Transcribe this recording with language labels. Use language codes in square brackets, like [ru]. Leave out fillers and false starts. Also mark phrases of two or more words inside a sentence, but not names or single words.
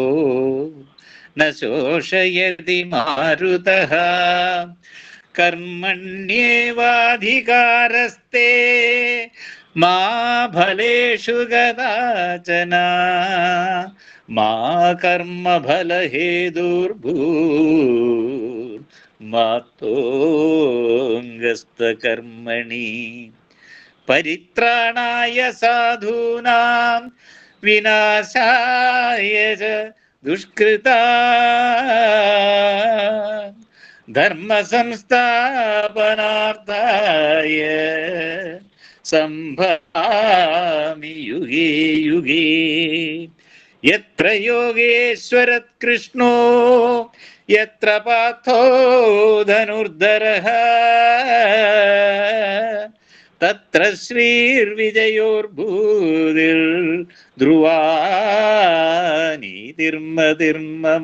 [sa] ന ശോഷയതി മാരുതഃ കർമ്മണ്യേവാധികാരസ്തേ മാ ഫലേഷു കദാചന മാ കർമ്മഫലഹേതുർഭൂർമാത്തോംഗസ്തകർമ്മണി പരിത്രാണായ സാധൂനാം വിനാശായ ച ദുഷ്കൃതാം ധർമ്മസംസ്ഥാപനാർത്ഥായ സംഭവാമി യുഗേ യുഗേ. യത്ര യോഗേശ്വരത് കൃഷ്ണോ യത്ര പാർത്ഥോ ധനുർധരഃ തത്ര ശ്രീർവിജയോർഭൂതിർ ധ്രുവാനീതിർമതിർമമ.